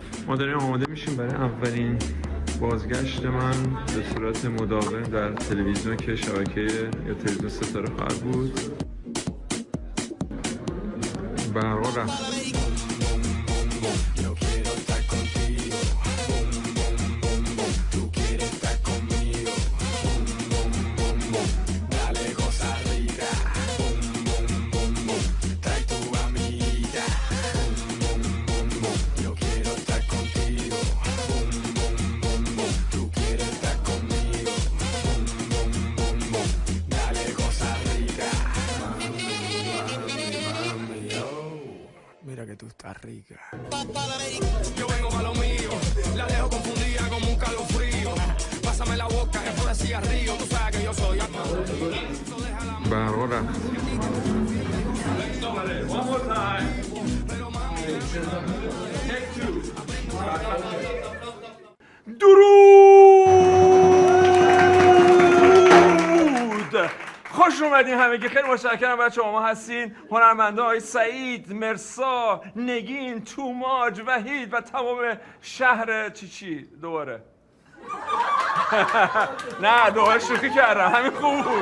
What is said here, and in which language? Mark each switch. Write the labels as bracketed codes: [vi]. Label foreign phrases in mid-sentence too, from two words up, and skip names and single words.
[fa] ما داریم آماده میشیم برای اولین بازگشت من به صورت مداوم در تلویزیون که شبکه یا تلویزیون ستاره خواهد بود. برقا رفت. [es] Mira que tú estás rica. Yo vengo pa' lo mío, la dejo confundida como un calofrío. Pásame la boca, que por el cigarrillo, tú sabes que yo soy [fa] برقا رفت. [en] One more time. [fa] درود! خوش اومدین همگی. خیلی متشکرم بچه ما هستین هنرمنده های سعید، مرسا، نگین، توماج، وحید و تمام شهر چی دوباره نه دوباره شوخی کردم، همین خوب بود.